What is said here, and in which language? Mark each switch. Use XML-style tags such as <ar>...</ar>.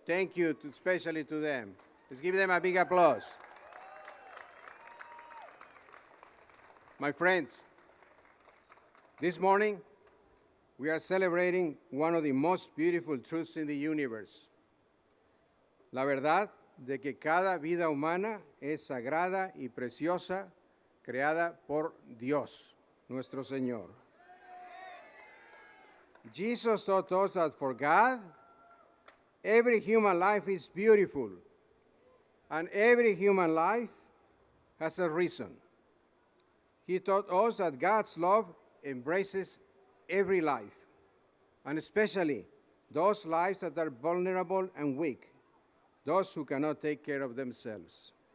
<en>Thank you especially to them. Let's give them a big applause. My friends, this morning, we are celebrating one of the most beautiful truths in the universe.</en> <es>La verdad de que cada vida humana es sagrada y preciosa, creada por Dios, nuestro Señor.</es> <en>Jesus taught us that for God, every human life is beautiful, and every human life has a reason. He taught us that God's love embraces every life, and especially those lives that are vulnerable and weak, those who cannot take care of themselves.</en>